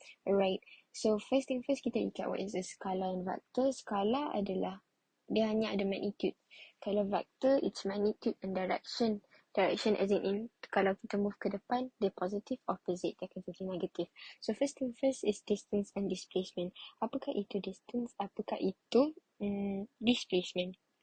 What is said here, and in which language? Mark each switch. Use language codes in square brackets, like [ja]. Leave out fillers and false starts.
[en] Alright, so first thing first kita recap what is a scalar and vector. [ms] Scalar adalah dia hanya ada magnitude. [en] Kalau vector, it's magnitude and direction. Direction as in [ms] kalau kita move ke depan, [en] dia positive, opposite, [ms] dia akan jadi [en] negative. So first thing first is distance and displacement. [ms] Apakah itu distance? Apakah itu displacement?